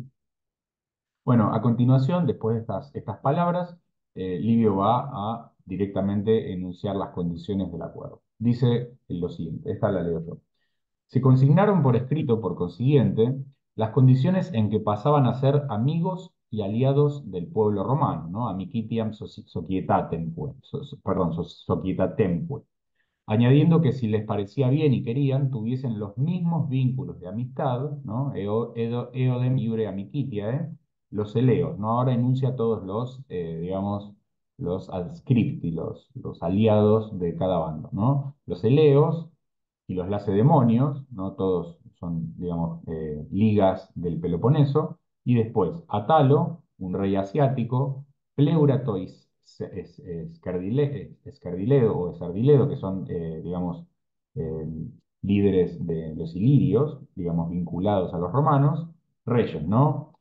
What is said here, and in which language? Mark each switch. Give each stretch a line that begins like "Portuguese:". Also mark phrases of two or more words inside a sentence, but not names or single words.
Spanish: Bueno, a continuación, después de estas palabras, Livio va a directamente enunciar las condiciones del acuerdo. Dice lo siguiente, esta la leo yo. Se consignaron por escrito, por consiguiente, las condiciones en que pasaban a ser amigos y aliados del pueblo romano, ¿no?
Latin: Amicitiam societatemque, societatemque,
Spanish: añadiendo que si les parecía bien y querían, tuviesen los mismos vínculos de amistad, ¿no?
Latin: Eodem iure amicitiae,
Spanish: los eleos, ¿no? Ahora enuncia todos digamos, los adscripti, los aliados de cada bando, ¿no? Los eleos y los lacedemonios, ¿no? Todos son, digamos, ligas del Peloponeso, y después Atalo, un rey asiático, Pleuratois Escardiledo o Esardiledo, que son, digamos, eh, líderes de los ilirios, digamos, vinculados a los romanos, reyes, ¿no?